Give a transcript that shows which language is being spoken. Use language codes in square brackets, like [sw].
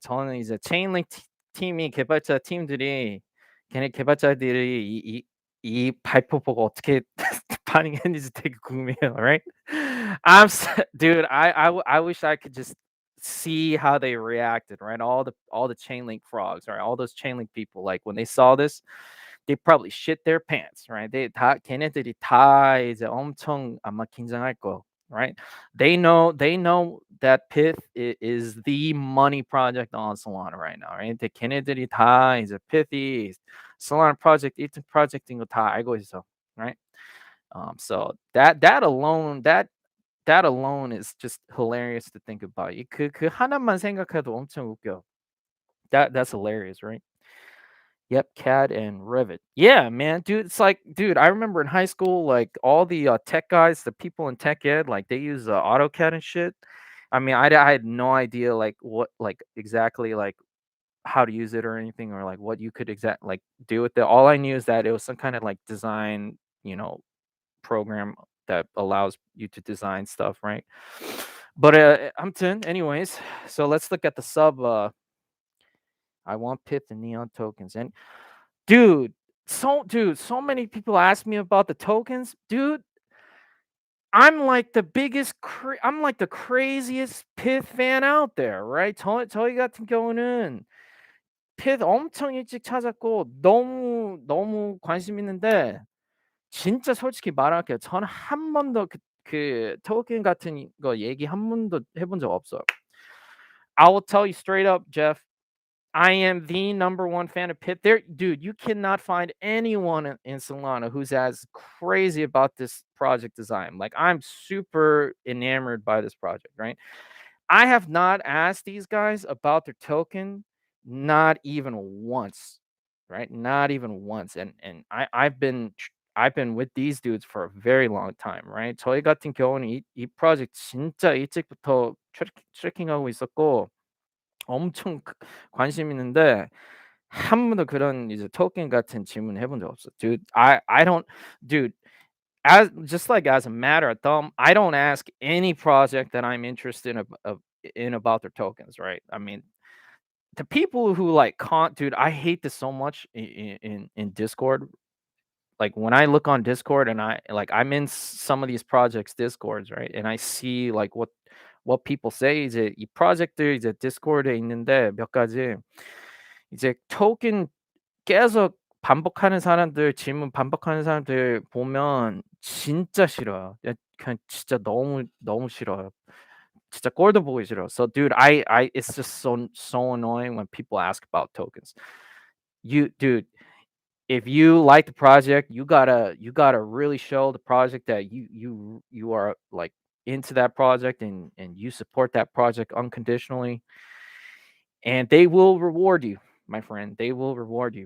[ko] 저는 이제 Chainlink 팀이 개발자 팀들이 걔네 개발자들이 이 발표 보고 어떻게 반응했는지 되게 궁금해요, [en] right? Dude, I wish I could just see how they reacted, right? All the Chainlink frogs, right? All those Chainlink people, like when they saw this, they probably shit their pants, right? [ko] 걔네들이 다 이제 엄청 아마 긴장할 거, [en] right? They know that Pyth is the money project on Solana right now, right? [ko] 근데 걔네들이 다 이제 Pyth이 Solana project, Ether project인 거 다 알고 있어, right? [en] So that alone is just hilarious to think about. [ko] 그 하나만 생각해도 엄청 웃겨. [en] That's hilarious, right? Yep, CAD and Revit. Yeah, man, dude. It's like, dude, I remember in high school, like all the tech guys, the people in tech ed, like they use AutoCAD and shit. I mean, I had no idea like what, like exactly like how to use it or anything, or like what you could like do with it. All I knew is that it was some kind of like design, program that allows you to design stuff, right? But anyways, so let's look at the sub. I want Pyth and Neon tokens, and dude, so many people ask me about the tokens, dude. I'm like the craziest Pyth fan out there, right? [ko] 저희 같은 경우는 Pyth 엄청 일찍 찾았고 너무 관심 있는데 진짜 솔직히 말할게요. 저는 한 번도 그 토ken 같은 거 얘기 한 번도 해본 적 없어요. [en] I will tell you straight up, Jeff. I am the number one fan of Pitt. There, dude, you cannot find anyone in Solana who's as crazy about this project as I am. Like, I'm super enamored by this project, right? I have not asked these guys about their token, not even once, right? Not even once. And I've been with these dudes for a very long time, right? [ko] 저희 같은 경우는 이 프로젝트 진짜 일찍부터 트래킹하고 있었고 엄청 관심 있는데 한 번도 그런 이제 토ken 같은 질문 해본 적 없어. [en] Dude, I don't dude, as just like as a matter of thumb, I don't ask any project that I'm interested in about their tokens, right? I mean, the people who like dude, I hate this so much in Discord. Like when I look on Discord and I'm in some of these projects Discords, right? And I see like what people say [ko] 이제 이 프로젝트들 이제 디스코드에 있는데 몇 가지 이제 토ken 계속 반복하는 사람들 질문 반복하는 사람들 보면 진짜 싫어요. 그냥 진짜 너무 싫어요. 진짜 꼴도 보기 싫어. [en] So dude, I it's just so annoying when people ask about tokens. Dude, if you like the project, you gotta really show the project that you are like into that project and you support that project unconditionally, and they will reward you, my friend. They will reward you.